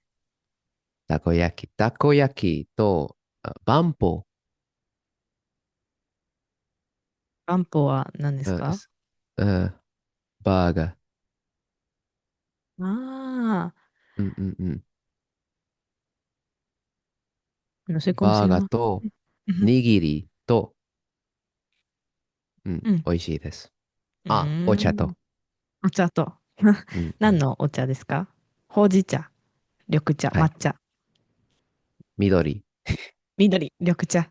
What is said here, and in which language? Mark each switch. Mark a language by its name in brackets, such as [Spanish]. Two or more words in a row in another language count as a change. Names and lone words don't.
[Japanese] はいはい。たこ焼きと、バンポ、バンポは何ですうんか？バーガー、ああうんうんうん。 [Spanish] ー、no sé cómo se [Japanese] バーガー [Spanish] llama. [Japanese] と、うん。握りと、うん、うん。美味しいです。うあ、おーん。茶と、お茶と。うんうん。何のお茶ですか？ほうじ茶、緑茶、はい。抹茶。緑、緑、緑茶。